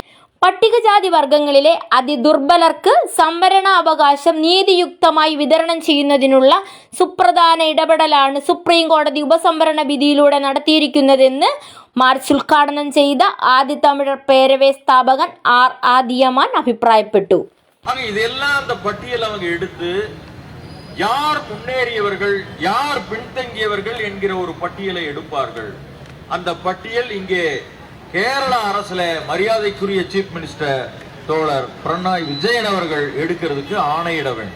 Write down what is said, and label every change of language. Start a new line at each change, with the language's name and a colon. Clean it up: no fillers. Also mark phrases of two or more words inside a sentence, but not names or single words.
Malayalam: പട്ടികജാതി വർഗങ്ങളിലെ അതിദുർബലർക്ക് സംവരണാവകാശം നീതിയുക്തമായി വിതരണം ചെയ്യുന്നതിനുള്ള സുപ്രധാന ഇടപെടലാണ് സുപ്രീം കോടതി ഉപസംവരണ വിധിയിലൂടെ നടത്തിയിരിക്കുന്നതെന്ന് മാർച്ച് ഉദ്ഘാടനം ചെയ്ത ആദിതമിഴർ പേരവേ സ്ഥാപകൻ ആർ ആദിയമാൻ അഭിപ്രായപ്പെട്ടു.
Tamil: இதெல்லாம் அந்த பட்டியல் அவங்க எடுத்து யார் முன்னேறியவர்கள் யார் பின்தங்கியவர்கள் என்கிற ஒரு பட்டியலை எடுப்பார்கள். அந்த பட்டியல் இங்கே கேரள அரசுல மரியாதைக்குரிய
English: chief minister
Tamil: தோழர் பினராயி விஜயன் அவர்கள் எடுக்கிறதுக்கு ஆணையிட வேண்டும்.